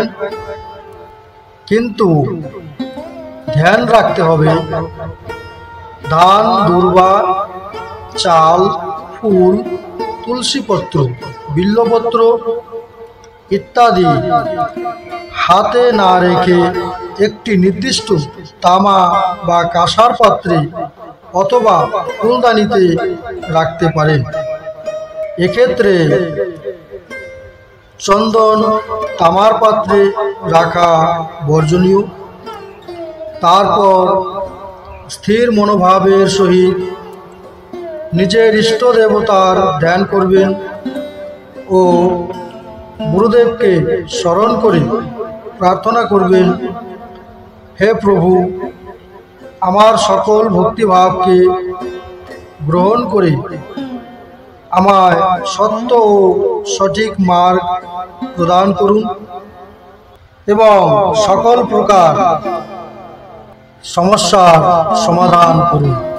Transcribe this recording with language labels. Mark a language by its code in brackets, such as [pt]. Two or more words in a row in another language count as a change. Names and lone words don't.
[bn] কিন্তু ধ্যান রাখতে হবে ধান দূর্বা চাল ফুল তুলসী পত্র বিল্বপত্র ইত্যাদি হাতে না রেখে একটি নির্দিষ্ট তামা বা কাঁসার পাত্রে অথবা ফুলদানিতে রাখতে পারেন। এক্ষেত্রে চন্দন তামার পাত্রে রাখা বর্জনীয়। তারপর স্থির মনোভাবের সহিত নিজের ইষ্ট দেবতার ধ্যান করবেন ও গুরুদেবকে স্মরণ করে প্রার্থনা করবেন, হে প্রভু, আমার সকল ভক্তিভাবকে গ্রহণ করে আমায় সত্য ও সঠিক মার্গ প্রদান করুন এবং সকল প্রকার সমস্যার সমাধান করুন।